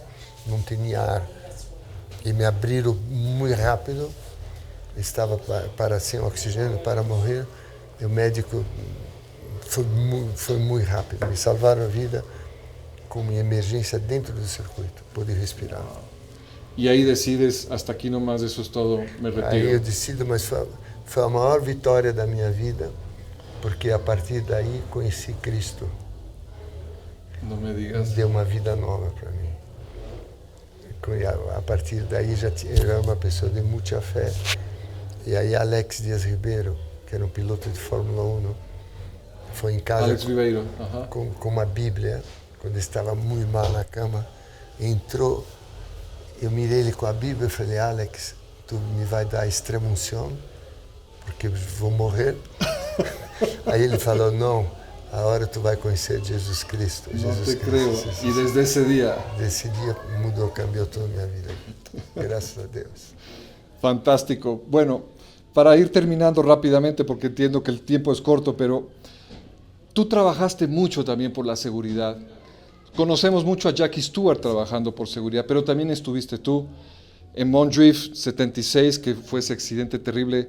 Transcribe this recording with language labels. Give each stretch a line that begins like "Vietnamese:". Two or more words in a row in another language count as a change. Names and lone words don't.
Portuguese: Não tinha ar. E me abriram muito rápido. Estava para sem oxigênio, para morrer. E o médico foi muito rápido. Me salvaram a vida com uma emergência dentro do circuito. Pude respirar.
Spanish: Y ahí decides, hasta aquí nomás, eso es todo, me retiro.
Portuguese: Aí eu decido, mas foi a maior vitória da minha vida, porque a partir daí conheci Cristo.
Spanish: No me digas.
Portuguese: Deu uma vida nova para mim. A partir daí eu era uma pessoa de muita fé. E aí Alex Dias Ribeiro, que era um piloto de Fórmula 1, foi em casa Alex Ribeiro. com uma Bíblia, quando estava muito mal na cama, entrou, eu mirei ele com a Bíblia e falei, Alex, tu me vai dar extrema unção, porque eu vou morrer. Aí ele falou, não, agora tu vai conhecer Jesus Cristo.
Spanish: No Jesus te Cristo. creo. Sí, Y desde ese día.
Portuguese: Desse dia mudou, cambiou toda a minha vida. Graças a Deus.
Spanish: Fantástico. Bueno, para ir terminando rápidamente, porque entiendo que el tiempo es corto, pero tú trabajaste mucho también por la seguridad. Conocemos mucho a Jackie Stewart trabajando por seguridad, pero también estuviste tú en Mondrift 76, que fue ese accidente terrible.